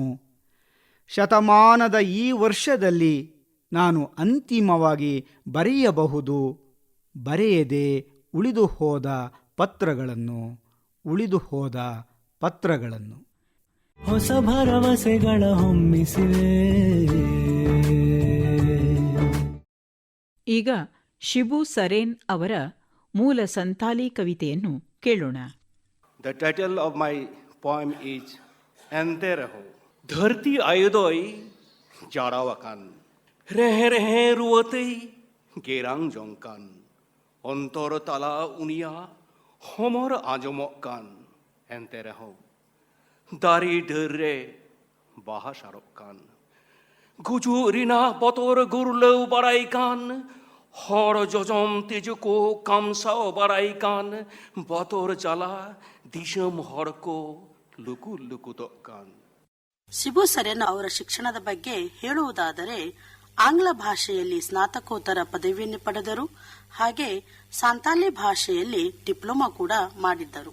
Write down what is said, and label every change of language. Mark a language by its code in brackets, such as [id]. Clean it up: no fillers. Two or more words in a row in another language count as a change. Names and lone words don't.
[kn] ಶತಮಾನದ ಈ ವರ್ಷದಲ್ಲಿ ನಾನು ಅಂತಿಮವಾಗಿ ಬರೆಯಬಹುದು ಬರೆಯದೆ ಉಳಿದು ಹೋದ ಪತ್ರಗಳನ್ನು. ಹೊಸ ಭರವಸೆಗಳ ಹೊಮ್ಮಿಸಿವೆ. ಈಗ ಶಿಬು ಸರೇನ್ ಅವರ ಮೂಲ ಸಂತಾಲಿ ಕವಿತೆಯನ್ನು ಕೇಳೋಣ. [en] The title of my poem is Ente Raho. [sat] Dharti ayodoi jarawakan. Rehe rehe ruotei gerang jongkan. Ontor tala unia homor ajomokkan. Ente Raho. Dari dere baha sharokkan. Guju rina botor gurlau baraikan. হর যজম তেজকো কামসাও বারাইকান বতর জ্বালা ದಿಶಂ ಹೊರಕೋ ಲುಕು ಲುಕುತೊಕ್ಕಾನ್. [kn] ಶಿಬು ಸರೇನ್ ಅವರ ಶಿಕ್ಷಣದ ಬಗ್ಗೆ ಹೇಳುವುದಾದರೆ, ಆಂಗ್ಲ ಭಾಷೆಯಲ್ಲಿ ಸ್ನಾತಕೋತ್ತರ ಪದವಿಯನ್ನು ಪಡೆದರು. ಹಾಗೆ ಸಂತಾಲಿ ಭಾಷೆಯಲ್ಲಿ ಡಿಪ್ಲೊಮಾ ಕೂಡ ಮಾಡಿದ್ದರು.